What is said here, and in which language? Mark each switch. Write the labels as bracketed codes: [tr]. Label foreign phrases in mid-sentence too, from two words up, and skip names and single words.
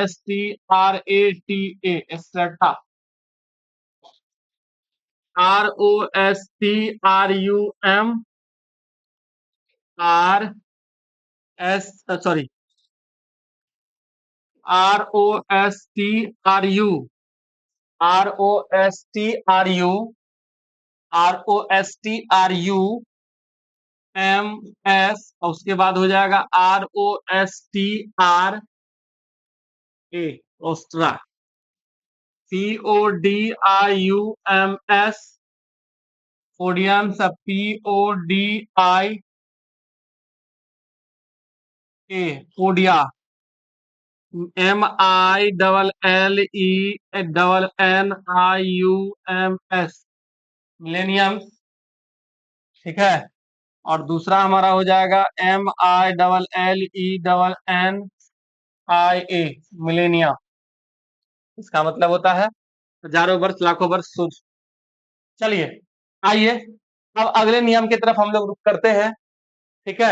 [en] STRATA, स्ट्रैटा, ROSTRUM सॉरी ROSTRU ROSTRUMS, [hi] और उसके बाद हो जाएगा [en] ROSTRA, ostra, PODIUMS, पोडियम, सब PODIA, पोडिया, MILLENNIUMS, मिलेनियम्स, [hi] ठीक है। और दूसरा हमारा हो जाएगा [en] MILLENNIA, millennia. [hi] इसका मतलब होता है हजारों वर्ष, लाखों वर्ष, सूर्य। चलिए आइए अब अगले नियम की तरफ हम लोग रुख करते हैं, ठीक है।